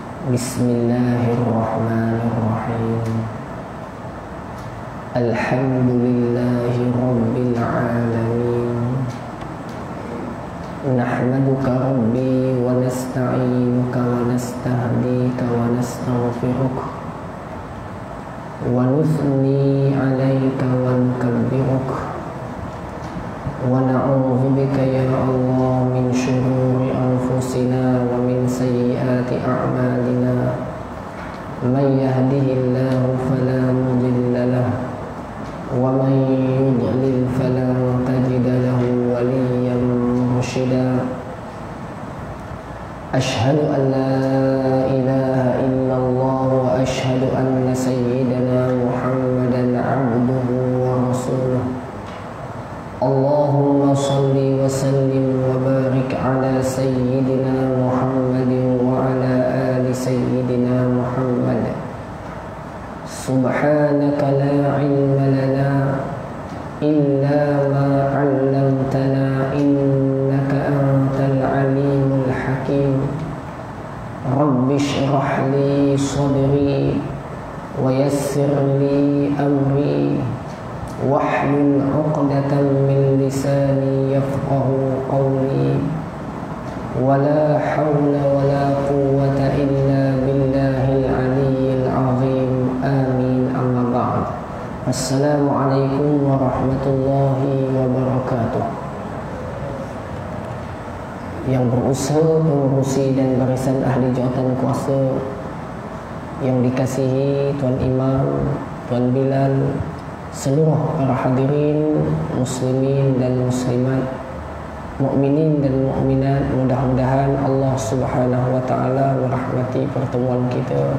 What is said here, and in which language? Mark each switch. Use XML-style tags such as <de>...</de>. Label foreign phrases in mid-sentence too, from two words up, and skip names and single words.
<ar>بسم الله الرحمن الرحيم. الحمد لله رب العالمين. نحمدك ربي ونستعينك ونستهديك ونستغفرك ونثني عليك ونكبرك ونعوذ بك يا الله من شرور أنفسنا ومن سيئات أعمالنا. من يهده الله فلا مضل له ومن يضلل فلا تجد له وليا مرشدا. أشهد أن لا إله إلا الله وأشهد أن سيدنا محمدا عبده ورسوله. اللهم صل وسلم وبارك على سيدنا محمد وعلى آل سيدنا محمد. سبحانك لا علم لنا إلا ما علمتنا إنك أنت العليم الحكيم. رب اشرح لي صدري ويسر لي أمري واحلل عقدة من لساني يفقهوا قولي. ولا حول ولا قوة إلا بالله العلي العظيم. آمين. أما بعد. السلام عليكم ورحمة الله وبركاته.</ar> <ms>Yang berusaha pengurusi dan barisan ahli jawatan kuasa yang dikasihi Tuan Imam, Tuan Bilal, seluruh para hadirin, muslimin dan muslimat, mukminin dan mukminat, mudah-mudahan Allah</ms> <ar>سبحانه وتعالى</ar> <ms>merahmati pertemuan kita.</ms>